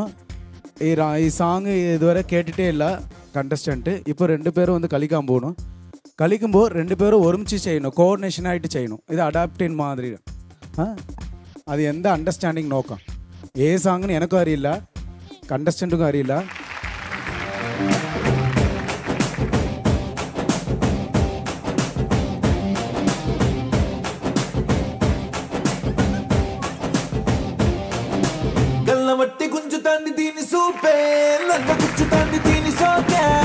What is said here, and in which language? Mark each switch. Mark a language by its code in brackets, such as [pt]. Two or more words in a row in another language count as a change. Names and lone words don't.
[ml] ഈ സോങ് ഇതുവരെ കേട്ടിട്ടേ ഇല്ല കണ്ടസ്റ്റൻറ്റ്. ഇപ്പോൾ 2 പേരും വന്ന് കളിക്കാൻ പോകണം. കളിക്കുമ്പോൾ 2 പേരും ഒരുമിച്ച് ചെയ്യണം, കോർഡിനേഷനായിട്ട് ചെയ്യണം. ഇത് അഡാപ്റ്റീൻ മാതിരി. അത് എന്താ അണ്ടർസ്റ്റാൻഡിങ് നോക്കാം. ഏത് സോങ്ങിന് എനിക്കും അറിയില്ല, കണ്ടസ്റ്റൻറ്റും അറിയില്ല. [te] గల్లవట్టి గుంజుతాంది దీని సూపే లంగ గుచ్చుతాంది దీని సోకే